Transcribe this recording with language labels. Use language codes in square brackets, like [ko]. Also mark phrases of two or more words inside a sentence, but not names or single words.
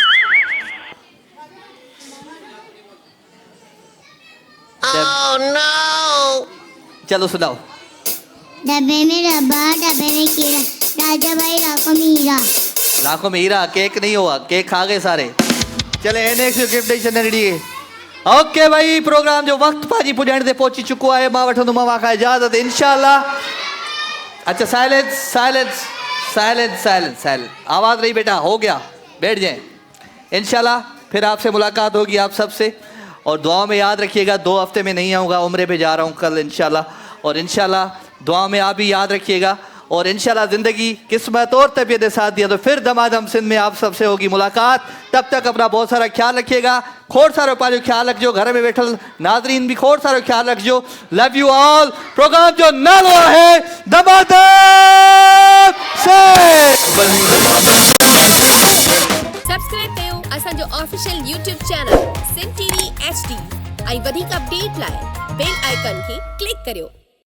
[en] Oh no! [ur] چلو سناؤ. ڈبے میں ڈبا، ڈبے میں کیڑا، راجا بھائی لاکھوں میں ہیرا. لاکھوں میں ہیرا. کیک نہیں ہوا، کیک کھا گئے سارے۔ چلے [en] next gift [ur] ریڈی ہے. [sd] ओके भाई, प्रोग्राम जो वक्त पाजी पुॼण ते पहुची चुको आहे, मां वठंदुमि मां खां इजाज़त इंशाल्लाह। [ur] اچھا [en] silence silence silence silence silence, [ur] آواز نہیں بیٹا، ہو گیا، بیٹھ جائے. انشاءاللہ پھر آپ سے ملاقات ہوگی آپ سب سے۔ اور دعاؤں میں یاد رکھیے گا، 2 ہفتے میں نہیں آؤں گا، عمرے پہ جا رہا ہوں کل انشاءاللہ. اور انشاءاللہ دعا میں آپ بھی یاد رکھیے گا۔ اور انشاءاللہ زندگی قسمت اور طبیعت ساتھ دیا تو پھر دمادم سندھ میں آپ سب سے ہوگی ملاقات. تب تک اپنا بہت سارا خیال رکھیے گا, [sd] खोड़ सारो पंहिंजो ख्याल रखिजो, घर में वेठल नाज़रीन भी खोड़ सारो ख्याल रखिजो। [en] Love you all. [sd] प्रोग्राम जो नालो है दमादम सब्सक्राइब कयो असांजो [en] official YouTube channel [sd] सिंध टीवी HD ऐं वधीक अपडेट लाइ [en] bell icon [sd] खे क्लिक करियो।